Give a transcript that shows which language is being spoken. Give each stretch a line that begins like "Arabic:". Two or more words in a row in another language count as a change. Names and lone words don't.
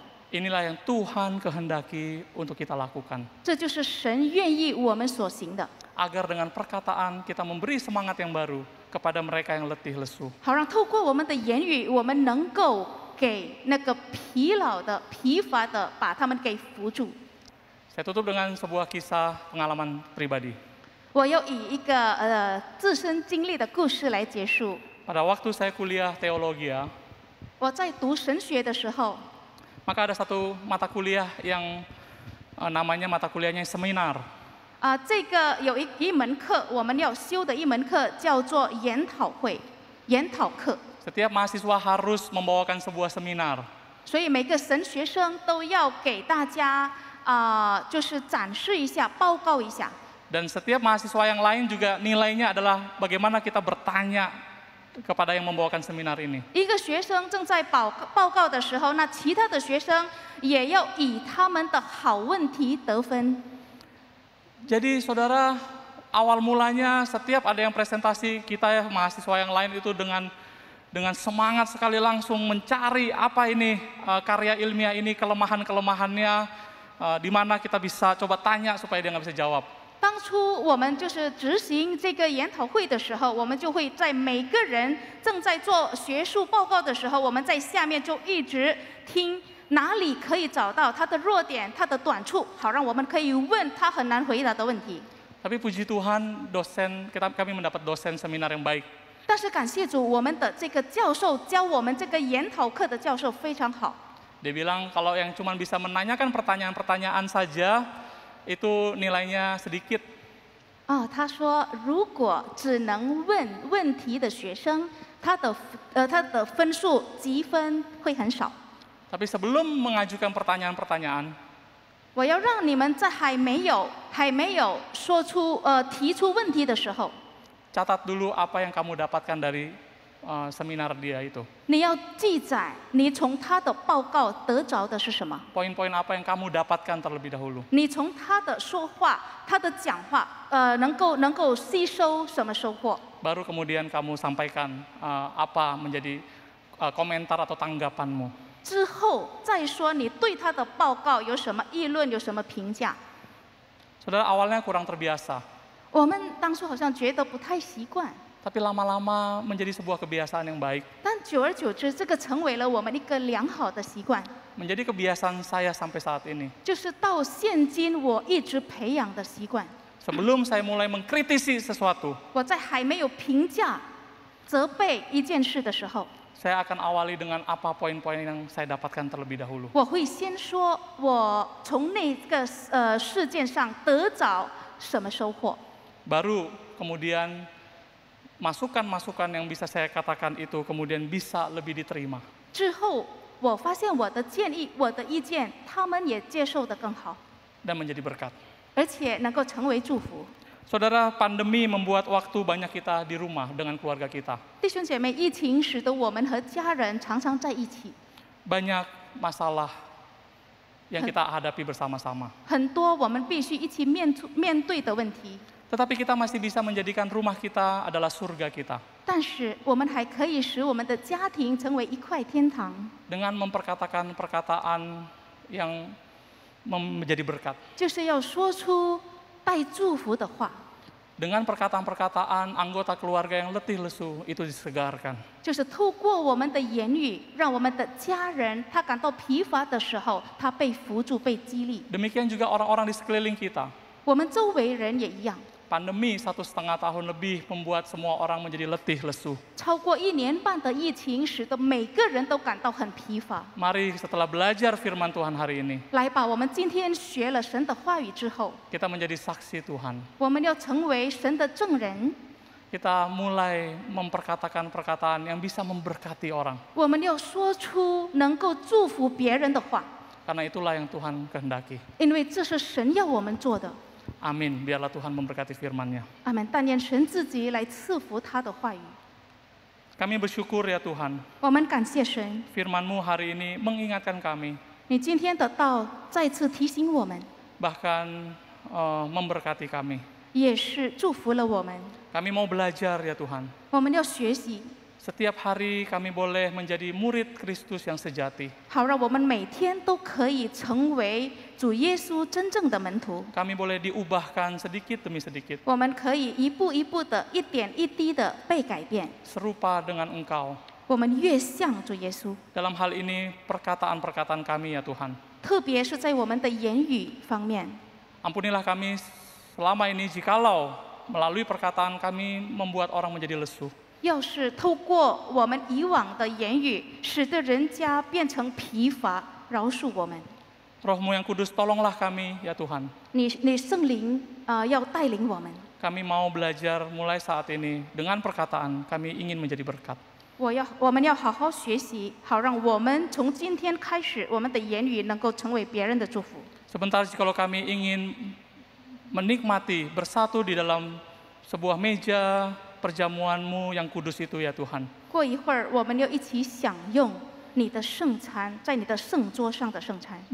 Indonesian: Inilah yang Tuhan kehendaki untuk kita lakukan.
Chinese: 这就是神愿意我们所行的，
Indonesian: Agar dengan perkataan kita memberi semangat yang baru kepada mereka yang letih lesu.
Chinese: 好让透过我们的言语，我们能够给那个疲劳的、疲乏的，把他们给扶住。
Indonesian: Saya tutup dengan sebuah kisah pengalaman pribadi.
Chinese: 我要以一个自身经历的故事来结束。
Indonesian: Pada waktu saya kuliah teologi,
Chinese: 我在读神学的时候，
Indonesian: maka ada satu mata kuliah yang namanya mata kuliahnya seminar.
Chinese: 这个有一门课我们要修的一门课叫做研讨课，
Indonesian: Setiap mahasiswa harus membawakan sebuah seminar.
Chinese: 所以每个神学生都要给大家就是展示一下、报告一下。
Indonesian: Dan setiap mahasiswa yang lain juga nilainya adalah bagaimana kita bertanya kepada yang membawakan seminar ini.
Chinese: 一个学生正在报告的时候，那其他的学生也要以他们的好问题得分。
Indonesian: Jadi saudara, awal mulanya setiap ada yang presentasi, kita ya mahasiswa yang lain itu dengan semangat sekali langsung mencari apa ini karya ilmiah ini, kelemahan-kelemahannya, di mana kita bisa coba tanya supaya dia nggak bisa jawab.
Chinese: 当初我们就是执行这个研讨会的时候，我们就会在每个人正在做学术报告的时候，我们在下面就一直听哪里可以找到他的弱点、他的短处，好让我们可以问他很难回答的问题。
Indonesian: Tapi puji Tuhan, kami mendapat dosen seminar yang baik.
Chinese: 但是感谢主，我们的这个教授教我们这个研讨课的教授非常好。
Indonesian: Dia bilang kalau yang cuma bisa menanyakan pertanyaan-pertanyaan saja, itu nilainya sedikit.
Chinese: 他说，如果只能问问题的学生，他的分数积分会很少。
Indonesian: Tapi sebelum mengajukan pertanyaan-pertanyaan,
Chinese: 我要让你们在还没有说出提出问题的时候，
Indonesian: catat dulu apa yang kamu dapatkan dari seminar dia itu.
Chinese: 你要记载你从他的报告得着的是什么，
Indonesian: Poin-poin apa yang kamu dapatkan terlebih dahulu.
Chinese: 你从他的说话、他的讲话，能够吸收什么收获，
Indonesian: Baru kemudian kamu sampaikan apa menjadi komentar atau tanggapanmu.
Chinese: 之后再说你对他的报告有什么议论、有什么评价。
Indonesian: Saudara, awalnya kurang terbiasa,
Chinese: 我们当初好像觉得不太习惯，
Indonesian: tapi lama-lama menjadi sebuah kebiasaan yang baik.
Chinese: 但久而久之，这个成为了我们一个良好的习惯，
Indonesian: Menjadi kebiasaan saya sampai saat ini.
Chinese: 就是到现今我一直培养的习惯。
Indonesian: Sebelum saya mulai mengkritisi sesuatu,
Chinese: 我在还没有评价、责备一件事的时候，
Indonesian: saya akan awali dengan apa poin-poin yang saya dapatkan terlebih dahulu.
Chinese: 我会先说我从那个事件上得着什么收获，
Indonesian: Baru kemudian masukan-masukan yang bisa saya katakan itu kemudian bisa lebih diterima.
Chinese: 之后我发现我的建议、我的意见，他们也接受得更好，
Indonesian: Dan menjadi berkat.
Chinese: 而且能够成为祝福。
Indonesian: Saudara, pandemi membuat waktu banyak kita di rumah dengan keluarga kita.
Chinese: 弟兄姐妹，疫情使得我们和家人常常在一起，
Indonesian: Banyak masalah yang kita hadapi bersama-sama.
Chinese: 很多我们必须一起面对的问题。
Indonesian: Tetapi kita masih bisa menjadikan rumah kita adalah surga kita.
Chinese: 但是我们还可以使我们的家庭成为一块天堂，
Indonesian: Dengan memperkatakan perkataan yang menjadi berkat.
Chinese: 就是要说出带祝福的话，
Indonesian: Dengan perkataan-perkataan anggota keluarga yang letih lesu itu disegarkan.
Chinese: 就是透过我们的言语，让我们的家人他感到疲乏的时候，他被扶助、被激励。
Indonesian: Demikian juga orang-orang di sekeliling kita.
Chinese: 我们周围人也一样。
Indonesian: Pandemi 1,5 tahun lebih membuat semua orang menjadi letih lesu.
Chinese: 超过1年半的疫情，使得每个人都感到很疲乏。
Indonesian: Mari setelah belajar firman Tuhan hari ini,
Chinese: 来吧，我们今天学了神的话语之后，
Indonesian: kita menjadi saksi Tuhan.
Chinese: 我们要成为神的证人，
Indonesian: Kita mulai memperkatakan perkataan yang bisa memberkati orang.
Chinese: 我们要说出能够祝福别人的话，
Indonesian: Karena itulah yang Tuhan kehendaki.
Chinese: 因为这是神要我们做的。
Indonesian: Amin. Biarlah Tuhan memberkati firman-Nya.
Chinese: 阿门。但愿神自己来赐福他的话语。
Indonesian: Kami bersyukur ya Tuhan,
Chinese: 我们感谢神，
Indonesian: firman-Mu hari ini mengingatkan kami,
Chinese: 你今天的道再次提醒我们，
Indonesian: bahkan memberkati kami.
Chinese: 也是祝福了我们。
Indonesian: Kami mau belajar ya Tuhan.
Chinese: 我们要学习，
Indonesian: Setiap hari kami boleh menjadi murid Kristus yang sejati.
Chinese: 好让我们每天都可以成为主耶稣真正的门徒。
Indonesian: Kami boleh diubahkan sedikit demi sedikit,
Chinese: 我们可以一步一步的、一点一滴的被改变。
Indonesian: serupa dengan Engkau.
Chinese: 我们越像主耶稣，
Indonesian: Dalam hal ini perkataan-perkataan kami ya Tuhan.
Chinese: 特别是在我们的言语方面。
Indonesian: Ampunilah kami selama ini jikalau melalui perkataan kami membuat orang menjadi lesu.
Chinese: 要是透过我们以往的言语，使得人家变成疲乏，饶恕我们。
Indonesian: Roh-Mu yang kudus, tolonglah kami ya Tuhan.
Chinese: 你圣灵要带领我们。
Indonesian: Kami mau belajar mulai saat ini dengan perkataan kami ingin menjadi berkat.
Chinese: 我们要好好学习，好让我们从今天开始，我们的言语能够成为别人的祝福。
Indonesian: Sebentar jikalau kami ingin menikmati bersatu di dalam sebuah meja perjamuan-Mu yang kudus itu ya Tuhan.
Chinese: 过一会儿，我们要一起享用你的圣餐，在你的圣桌上的圣餐。